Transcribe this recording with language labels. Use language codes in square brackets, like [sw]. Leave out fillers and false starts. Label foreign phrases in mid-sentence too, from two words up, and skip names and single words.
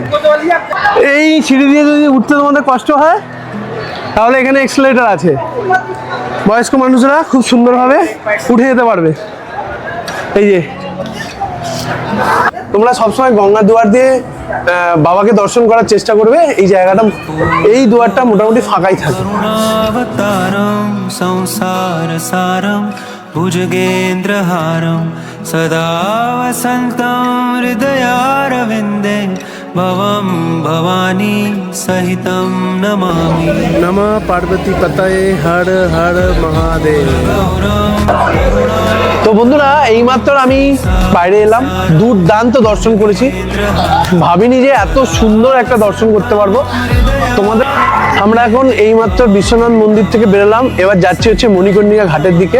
[bn] এই সিঁড়ি দিয়ে যদি উঠতে তোমাদের কষ্ট হয় তাহলে এখানে এক্সেলেটর আছে, বয়স্ক মানুষরা খুব সুন্দরভাবে উঠে যেতে পারবে। এই যে তোমরা সবসময় গঙ্গা দুয়ার দিয়ে বাবাকে দর্শন করার চেষ্টা করবে। এই জায়গাটা, এই দুয়ারটা মোটামুটি ফাঁকাই থাকে। [sa] करुणावतारं संसार सारं भुजगेन्द्रहारं सदा वसन्तं हृदयारविन्दे भवं भवानी सहितं नमामि নমঃ পার্বতী পতয়ে হর হর মহাদেব। [bn] তো বন্ধুরা, এইমাত্র আমি বাইরে এলাম, দুর্দান্ত দর্শন করেছি। ভাবিনি যে এত সুন্দর একটা দর্শন করতে পারবো তোমাদের। আমরা এখন এইমাত্র বিশ্বনাথ মন্দির থেকে বেরোলাম, এবার যাচ্ছি হচ্ছে মণিকর্ণিকা ঘাটের দিকে।